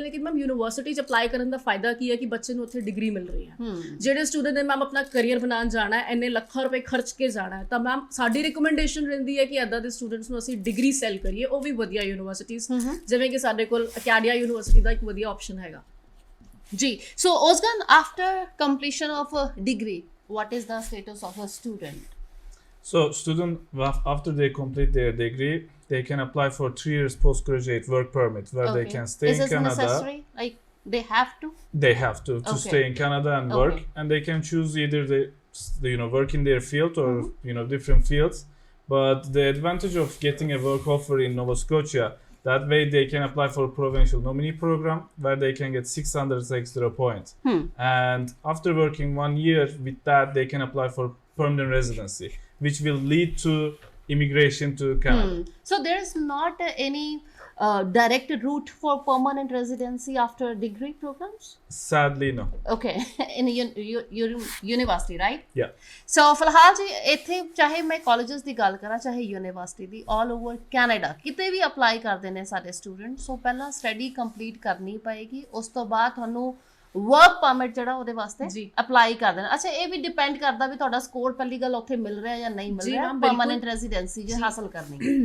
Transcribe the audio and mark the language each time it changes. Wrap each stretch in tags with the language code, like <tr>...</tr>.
<pa>ਲੇਕਿਨ ma'am university 'ਚ apply ਕਰਨ ਦਾ ਫਾਇਦਾ ਕੀ ਹੈ ਕਿ ਬੱਚੇ ਨੂੰ ਉੱਥੇ ਡਿਗਰੀ ਮਿਲ ਰਹੀ ਹੈ। ਜਿਹੜੇ ਸਟੂਡੈਂਟ ਨੇ ਮੈਮ ਆਪਣਾ ਕਰੀਅਰ ਬਣਾਉਣ ਜਾਣਾ ਹੈ, ਇੰਨੇ ਲੱਖਾਂ ਰੁਪਏ ਖਰਚ ਕੇ ਜਾਣਾ ਹੈ, ਤਾਂ ਮੈਮ ਸਾਡੀ ਰਿਕਮੈਂਡੇਸ਼ਨ ਰਹਿੰਦੀ ਹੈ ਕਿ ਇੱਦਾਂ ਦੇ ਸਟੂਡੈਂਟਸ ਨੂੰ ਅਸੀਂ ਡਿਗਰੀ ਸੈਲ ਕਰੀਏ, ਉਹ ਵੀ ਵਧੀਆ ਯੂਨੀਵਰਸਿਟੀਜ਼ ਜਿਵੇਂ ਕਿ ਸਾਡੇ ਕੋਲ ਅਕੈਡੀਆ ਯੂਨੀਵਰਸਿਟੀ ਦਾ ਇੱਕ ਵਧੀਆ ਆਪਸ਼ਨ ਹੈਗਾ।</pa> <en>Ji, so Ozgan, after completion of a degree, what is the status of a student? So after they complete their degree, they can apply for 3 years postgraduate work permit where they can stay in Canada. Is this necessary? Like they have to? They have to stay in Canada and work, and they can choose either they work in their field or different fields. But the advantage of getting a work offer in Nova Scotia, that way they can apply for a provincial nominee program where they can get 600 extra points. And after working 1 year with that, they can apply for permanent residency, which will lead to immigration to Canada. So there is not any direct route for permanent residency after degree programs? Sadly, no. Okay, in university, right? Yeah.</en> <pa>So ਫਿਲਹਾਲ ਜੀ ਇੱਥੇ ਚਾਹੇ ਮੈਂ colleges ਦੀ ਗੱਲ ਕਰਾਂ ਚਾਹੇ university ਦੀ, all over Canada ਕਿਤੇ ਵੀ apply ਕਰਦੇ ਨੇ ਸਾਡੇ ਸਟੂਡੈਂਟ, ਸੋ ਪਹਿਲਾਂ ਸਟੱਡੀ ਕੰਪਲੀਟ ਕਰਨੀ ਪਏਗੀ, ਉਸ ਤੋਂ ਬਾਅਦ ਤੁਹਾਨੂੰ ਵਰਕ ਪਰਮਿਟ ਜਿਹੜਾ ਉਹਦੇ ਵਾਸਤੇ ਅਪਲਾਈ ਕਰ ਦੇਣਾ। ਅੱਛਾ, ਇਹ ਵੀ ਡਿਪੈਂਡ ਕਰਦਾ ਵੀ ਤੁਹਾਡਾ ਸਕੋਰ ਪਹਿਲੀ ਗੱਲ ਉੱਥੇ ਮਿਲ ਰਿਹਾ ਜਾਂ ਨਹੀਂ ਮਿਲ ਰਿਹਾ, ਪਰਮਾਨੈਂਟ ਰੈਜ਼ੀਡੈਂਸੀ ਜੇ ਹਾਸਲ ਕਰਨੀ।</pa>